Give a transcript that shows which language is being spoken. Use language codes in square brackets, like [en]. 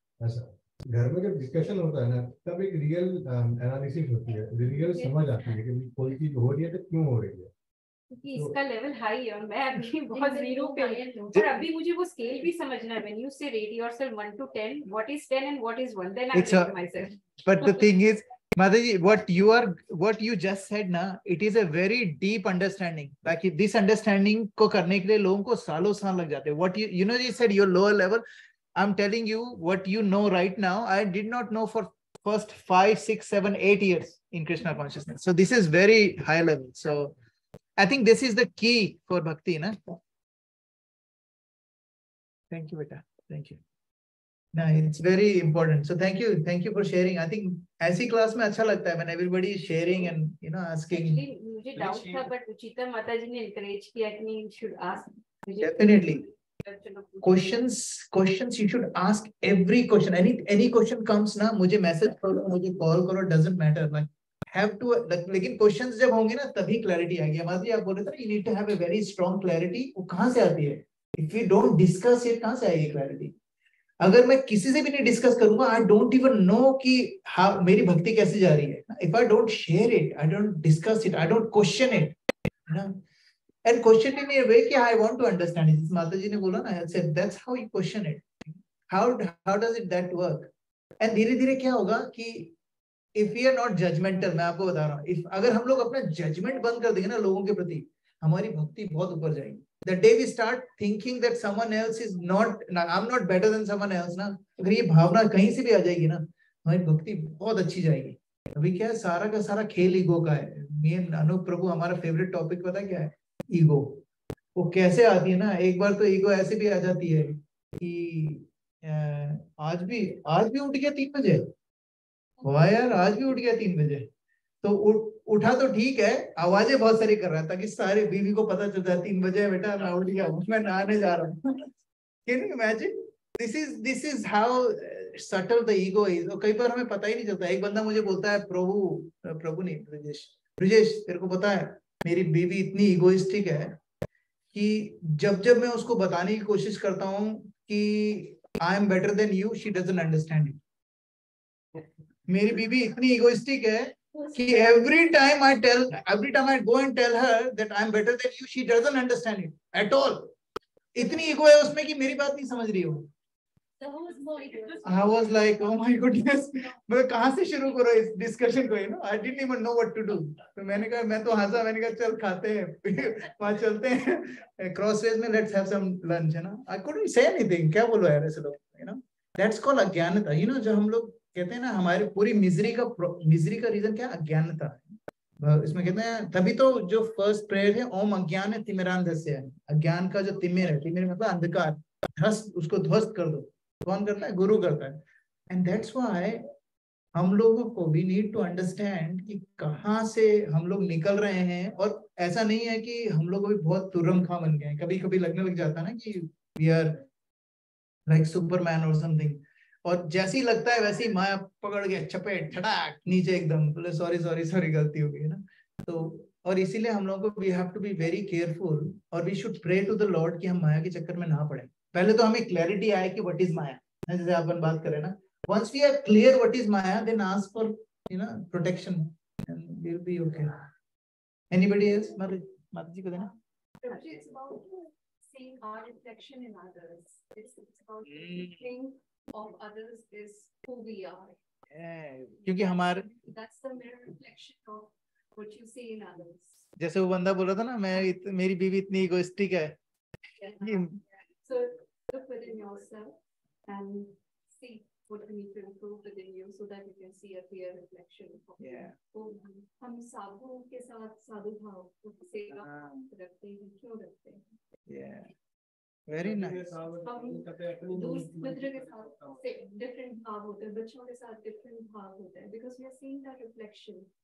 [hi] ऐसा घर में जब डिस्कशन होता है ना, तब एक रियल एनालिसिस होती है, रियल समझ आती है कि कोई चीज हो रही है तो क्यों हो रही है, क्योंकि इसका लेवल हाई है और मैं अभी बहुत जीरो पे हूं, और अभी मुझे वो स्केल भी समझना है. [en] When you say rate yourself 1 to 10, what is 10 and what is 1, then I rate myself. But the thing is, Mataji, what you just said na, it is a very deep understanding. [hi] ताकि [en] this understanding [hi] को करने के लिए लोगों को सालों साल लग जाते हैं. [en] What you know, you said your lower level. I'm telling you what you know right now. I did not know for first 5, 6, 7, 8 years in Krishna consciousness. So this is very high level. So I think this is the key for bhakti, na? Thank you, beta. Thank you. No, it's very important. So thank you for sharing. I think [hi] ऐसी class में अच्छा लगता है [en] when everybody is sharing and asking. [hi] Actually, मुझे doubt था, but Ruchita माता जी ने encourage किया कि [en] you should ask. Definitely. Questions you should ask every question. Any question comes ना, [hi] मुझे message करो, मुझे call करो, [en] doesn't matter. Like have to, [hi] लेकिन questions जब होंगे ना तभी clarity आएगी. माता आप बोल रहे थे ना, [en] you need to have a very strong clarity. [hi] वो कहाँ से आती है? [en] If we don't discuss it, [hi] कहाँ से आएगी [en] clarity? [hi] अगर मैं किसी से भी नहीं डिस्कस करूंगा, [en] I don't even know [hi] कि हाँ मेरी भक्ति कैसे जा रही है. [en] If I don't share it, I don't discuss it, I don't question it, and question it in a way कि I want to understand it. [hi] माता जी ने बोला ना, [en] I said that's how you question it. How does it that work? [hi] And धीरे धीरे क्या होगा कि if we are not judgmental, मैं आपको बता रहा हूँ, अगर हम लोग अपना judgment बंद कर देंगे ना लोगों के प्रति, हमारी भक्ति बहुत ऊपर जाएगी. [en] The day we start thinking that someone else is not, I'm not better than someone else ना, [hi] अगर ये भावना कहीं से भी आ जाएगी ना, हमारी भक्ति बहुत अच्छी जाएगी. अभी क्या है, सारा का सारा खेल ईगो का है. मेन अनूप प्रभु हमारा फेवरेट टॉपिक पता क्या है? ईगो. वो कैसे आती है ना, एक बार तो ईगो ऐसे भी आ जाती है कि आज भी उठ गया 3 बजे. वाह यार, आज भी उठ गया 3 बजे. तो उठा तो ठीक है, आवाजें बहुत सारी कर रहा है ताकि सारे बीवी को पता चलता है 3 बजे बेटा मैं उठ गया हूँ, मैं नहाने जा रहा हूँ. [en] Can you imagine? This is how subtle the ego is. [hi] और कई बार हमें पता ही नहीं चलता. एक बंदा मुझे बोलता है, प्रभु नहीं, ब्रिजेश तेरे को पता है मेरी बीवी इतनी इगोइस्टिक है कि जब मैं उसको बताने की कोशिश करता हूँ कि [en] I am better than you, she doesn't understand it. [hi] मेरी बीवी इतनी इगोइस्टिक है कि [en] every time I go and tell her that I'm better than you, she doesn't understand it at all. [hi] इतनी ईगो है उसमें कि मेरी बात नहीं समझ रही हो. [en] I was like, oh my goodness, [hi] मैं कहाँ से शुरू करूँ इस डिस्कशन को, [en] I didn't even know what to do. [hi] तो मैंने कहा, मैं तो हंसा, मैंने कहा चल खाते हैं, वहाँ चलते हैं क्रॉसवेज में, [en] let's have some lunch, [hi] है ना. [en] I couldn't say anything. [hi] क्या बोलो यार ऐसे लोग, [en] that's called [hi] अज्ञानता. जो हम लोग कहते हैं ना, हमारी पूरी मिजरी का रीजन क्या? अज्ञानता. इसमें कहते हैं, तभी तो जो फर्स्ट प्रेयर है, ओम अज्ञान तिमिरांधस्य है. अज्ञान का जो तिमिर है, तिमिर मतलब अंधकार, उसको ध्वस्त कर दो. कौन करता है? गुरु करता है. [en] and that's why [hi] हम लोगों को [en] we need to understand [hi] कि कहाँ से हम लोग निकल रहे हैं. और ऐसा नहीं है कि हम लोग भी बहुत तुरम खा बन गए. कभी कभी लगने लग जाता है ना कि [en] we are like Superman [hi] और समथिंग, और जैसे ही लगता है वैसे ही माया पकड़ के चपेट छटाक नीचे एकदम, बोले सॉरी गलती हो गई ना. तो और इसीलिए हम लोगों को [en] we have to be very careful [hi] और [en] we should pray to the lord [hi] कि हम माया के चक्कर में ना पड़े. पहले तो हमें क्लैरिटी आए कि [en] what is maya, [hi] जैसे अपन बात करें ना, [en] once we are clear what is maya, then ask for protection and we'll be okay. Anybody else? [hi] Mata ji ko dena. [en] It's about seeing our reflection in others. It's about thinking of others is who we are. [hi] क्योंकि हमारे [en] That's the mirror reflection of what you see in others. [hi] जैसे वो बंदा बोला था ना, मेरी बीवी इतनी इगोइस्टिक है. [en] So look within yourself and see what you need to improve within you so that you can see a clear reflection. [hi] तो हम साधुओं के साथ साधु भाव सेवा रखते हैं, क्यों रखते हैं? [en] Very nice. [hi] दोस्त मित्र के साथ different भाव होते हैं, बच्चों के साथ different भाव होते हैं, [en] because we are seeing that reflection.